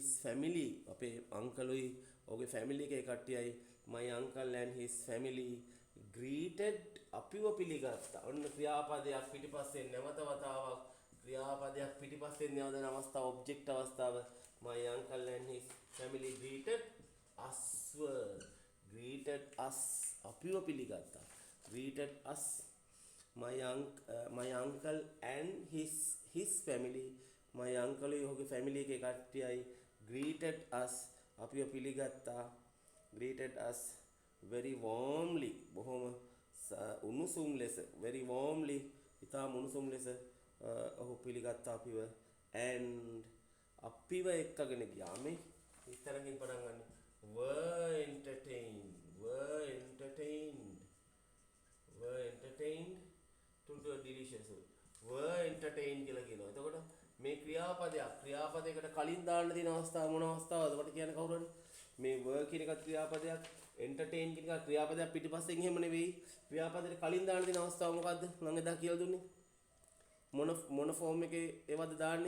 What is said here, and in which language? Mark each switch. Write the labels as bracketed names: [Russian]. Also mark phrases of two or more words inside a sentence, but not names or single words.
[Sinhala] family අපේ අංකලුයි ඔහුගේ family එකේ කට්ටියයි [English] my uncle and his family greeted [Sinhala] අපිව පිළිගත්තා. ඔන්න ක්‍රියාපදයක් පිටිපස්සේ නැවත වතාවක් ක්‍රියාපදයක් පිටිපස්සේ නැවතන අවස්ථාව object අවස්ථාව. [English] my uncle and his family greeted us [Sinhala] අපිව පිළිගත්තා. [English] greeted us. my uncle and his family my uncle [Sinhala] ඔහුගේ family එකේ කට්ටියයි [English] greeted us [Sinhala] අපිව පිළිගත්තා. [English] greeted us very warmly [Sinhala] බොහොම උණුසුම් ලෙස [English] very warmly [Sinhala] ඉතාම උණුසුම් ලෙස ඔහු පිළිගත්තා අපිව. and අපිව එක්කගෙන ගියා මේ ඉතරකින් පටන් ගන්න [English] were entertained to a delicious food. were entertained [Sinhala] කියලා කියනවා. එතකොට මේ ක්‍රියාපදයකට කලින් දාන්න තියෙන අවස්ථාව මොන අවස්ථාවද? ඔබට කියන්න කවුරු හරි මේ were කියන එක ක්‍රියාපදයක් entertain කියන එක ක්‍රියාපදයක් පිටිපස්සෙන් එහෙම නෙවෙයි. ක්‍රියාපදයට කලින් දාන්න තියෙන අවස්ථාව මොකද්ද? මම එදා කියලා දුන්නේ. මොන ෆෝම් එකේ ඒවද දාන්නේ?